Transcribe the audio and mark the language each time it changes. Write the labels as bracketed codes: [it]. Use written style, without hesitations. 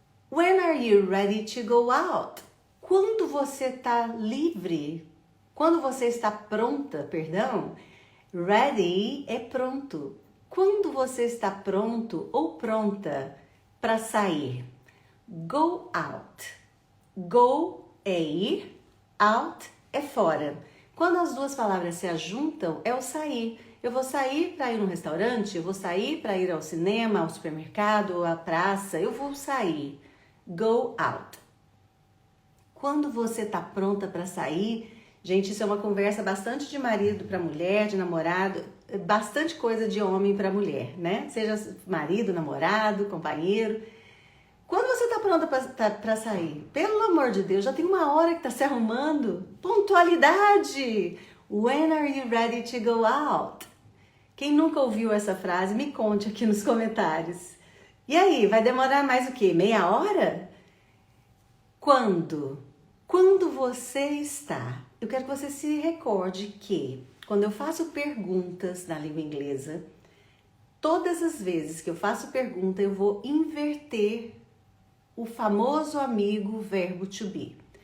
[en] When are you ready to go out? [pt] Quando você tá livre? Quando você está pronta, perdão? Ready é pronto. Quando você está pronto ou pronta para sair? [en] Go out. [pt] Go é ir, out é fora. Quando as duas palavras se ajuntam, é o sair. Eu vou sair para ir no restaurante, eu vou sair para ir ao cinema, ao supermercado, à praça, eu vou sair. [en] Go out. [pt] Quando você está pronta para sair, gente, isso é uma conversa bastante de marido para mulher, de namorado, bastante coisa de homem para mulher, né? Seja marido, namorado, companheiro. Quando você está pronta para sair, pelo amor de Deus, já tem uma hora que está se arrumando. Pontualidade! [en] When are you ready to go out? [pt] Quem nunca ouviu essa frase, me conte aqui nos comentários. E aí, vai demorar mais o quê? Meia hora? Quando? Quando você está? Eu quero que você se recorde que quando eu faço perguntas na língua inglesa, todas as vezes que eu faço pergunta, eu vou inverter o famoso amigo verbo to be.